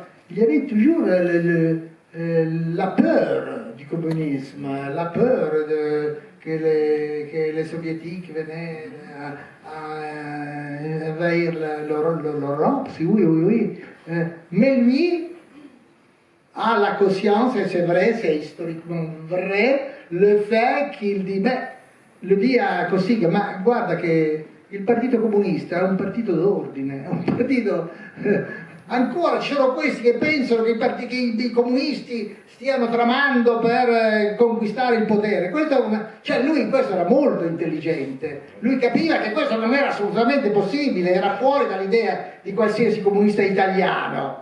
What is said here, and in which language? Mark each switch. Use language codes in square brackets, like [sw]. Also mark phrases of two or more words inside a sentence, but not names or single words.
[fr] Il y avait toujours la peur du communisme, la peur que les soviétiques venaient à envahir l'Europe, oui. Mais lui a la conscience, et c'est vrai, c'est historiquement vrai, le fait qu'il dit, [it] lo dit a Cossiga, ma guarda che il Partito Comunista è un partito d'ordine, è un partito... Ancora ci sono questi che pensano che i comunisti stiano tramando per conquistare il potere. Lui in questo era molto intelligente. Lui capiva che questo non era assolutamente possibile, era fuori dall'idea di qualsiasi comunista italiano.